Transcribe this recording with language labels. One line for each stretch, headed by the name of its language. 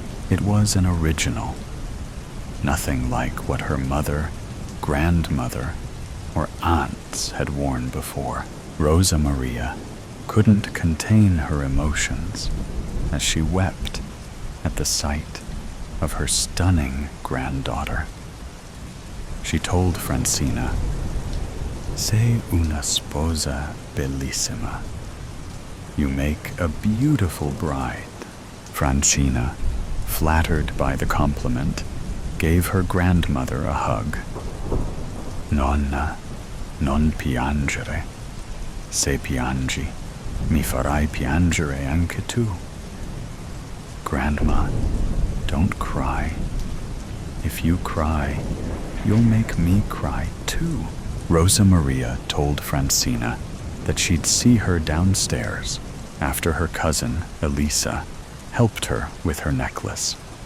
English: It was an original, nothing like what her mother, grandmother, or aunts had worn before. Rosa Maria couldn't contain her emotions as she wept at the sight of her stunning granddaughter. She told
Italian: Francina, "Sei una sposa bellissima.
English: You make a beautiful bride." Francina, flattered by the compliment, gave her grandmother a hug.
Italian: "Nonna, non piangere. Se piangi, mi farai piangere anche tu."
English: Grandma, don't cry. If you cry, you'll make me cry too. Rosa Maria told Francina that she'd see her downstairs after her cousin, Elisa, helped her with her necklace.